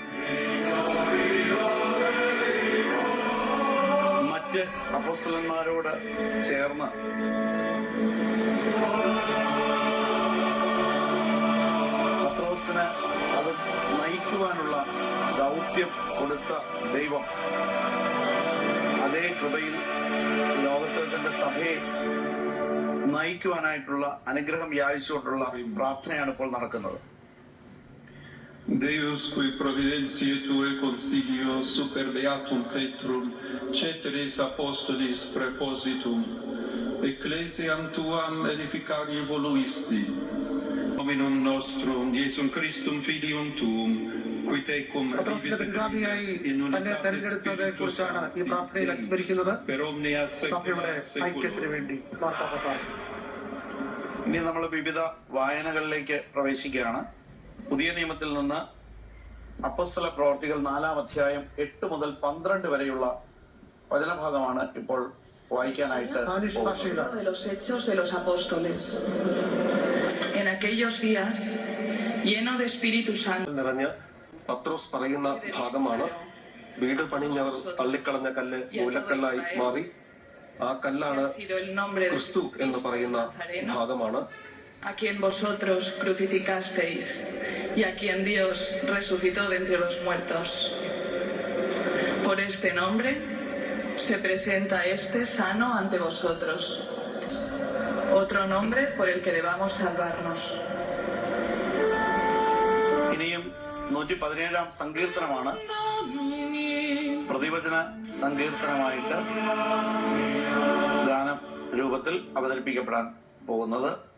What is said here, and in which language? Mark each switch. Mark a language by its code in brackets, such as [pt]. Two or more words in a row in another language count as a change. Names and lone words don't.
[ml] മറ്റ് അപ്പോസ്തലന്മാരോട് ചേർന്ന് പത്രോസിന് അത് നയിക്കുവാനുള്ള ദൗത്യം കൊടുത്ത ദൈവം അതേ കൃപയിൽ ലോകത്തിൽ തന്റെ സഭയെ നയിക്കുവാനായിട്ടുള്ള അനുഗ്രഹം യാചിച്ചുകൊണ്ടുള്ള പ്രാർത്ഥനയാണ് ഇപ്പോൾ നടക്കുന്നത്. [la] Deus qui providentiae Tue consilio super beatum Petrum ceteris apostolis prepositum ecclesiam Tuam edificari voluisti nominum nostrum Iesum Christum filium Tuum qui tecum [ml] പിൻഗാമിയായി തന്നെ തെരഞ്ഞെടുത്തതിനെ കുറിച്ചാണ് ഈ പ്രാർത്ഥനയിൽ അനുസ്മരിക്കുന്നത്. [la] per omnia [ml] സഭയുടെ ഐക്യത്തിന് വേണ്ടി മാർപ്പാപ്പ പ്രാർത്ഥിക്കുന്നു. ഇനി നമ്മൾ വിവിധ വായനകളിലേക്ക് പ്രവേശിക്കുകയാണ്. പുതിയ നിയമത്തിൽ നിന്ന് അപ്പോസ്തല പ്രവർത്തികൾ 4-ാം അധ്യായം 8 മുതൽ 12 വരെയുള്ള വചനഭാഗമാണ് ഇപ്പോൾ വായിക്കാനായിട്ട് പോകുന്നത്. [es] De los hechos de los apóstoles. En aquellos días, lleno de Espíritu Santo, [ml] നിറഞ്ഞ പത്രോസ് പറയുന്ന ഭാഗമാണ്. വീട് പണിഞ്ഞവർ തള്ളിക്കളഞ്ഞ കല്ല് മൂലക്കല്ലായി മാറി. ആ കല്ലാണ് ക്രിസ്തു എന്ന് പറയുന്ന ഭാഗമാണ്. [es] a quien vosotros crucificasteis y a quien Dios resucitó de entre los muertos. Por este nombre se presenta este sano ante vosotros. Otro nombre por el que debamos salvarnos. [ml] ഇനിയും 117-ാം സങ്കീർത്തനമാണ് പ്രതിവചന സങ്കീർത്തനമായിട്ട് ഗാനം രൂപത്തിൽ അവതരിപ്പിക്കപ്പെടാൻ പോകുന്നത്.